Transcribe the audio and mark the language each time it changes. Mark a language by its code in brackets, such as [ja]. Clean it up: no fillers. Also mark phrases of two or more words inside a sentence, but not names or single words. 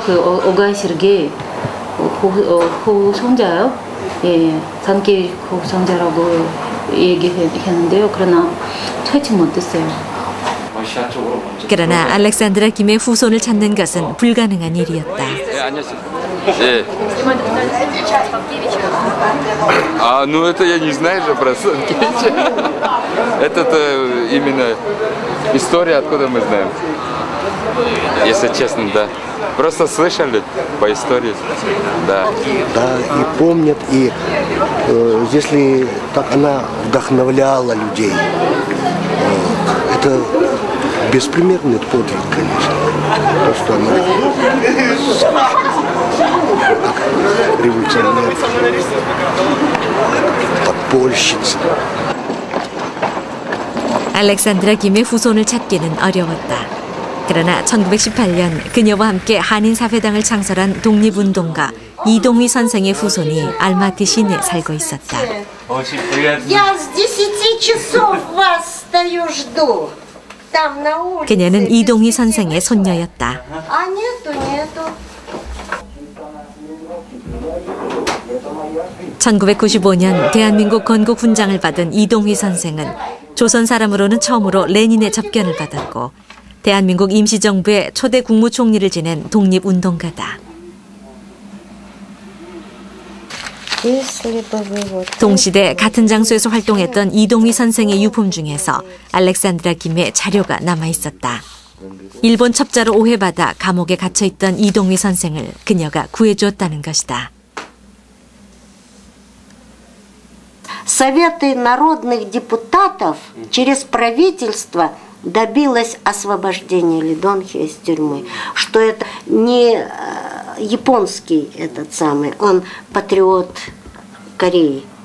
[ko] 그 오가시르게 후손자요. 예, 단기 후손자라고 얘기했는데요. 그러나 찾지 못했어요. 러시아 쪽으로 먼저. 그러나 알렉산드라 김의 후손을 찾는 것은 불가능한 일이었다. 네, 안녕하세요. 네. [ru] Ну это я не знаю же про Станкевича. Это именно история, откуда мы знаем. Если честно, да. Просто слышали по истории. Да. Да, и помнят, и если так она вдохновляла людей, это беспримерный подвиг, конечно. То, что она как революционер, подпольщица. [ko] 알렉산드라 김의 후손을 찾기는 어려웠다. 그러나 1918년 그녀와 함께 한인사회당을 창설한 독립운동가 이동휘 선생의 후손이 알마티 시내에 살고 있었다. [ru] Я с 10 часов вас стою, жду. Там на улице. [ko] 그녀는 이동휘 선생의 손녀였다. [ru] А нету. [ko] 1995년 대한민국 건국 훈장을 받은 이동휘 선생은 조선 사람으로는 처음으로 레닌의 접견을 받았고 대한민국 임시정부의 초대 국무총리를 지낸 독립운동가다. 동시대 같은 장소에서 활동했던 이동휘 선생의 유품 중에서 알렉산드라 김의 자료가 남아있었다. 일본 첩자로 오해받아 감옥에 갇혀있던 이동휘 선생을 그녀가 구해주었다는 것이다. [ru] Советы народных депутатов через правительство добилась освобождения Ли Донхи из тюрьмы, что это не японский этот самый, он патриот Кореи.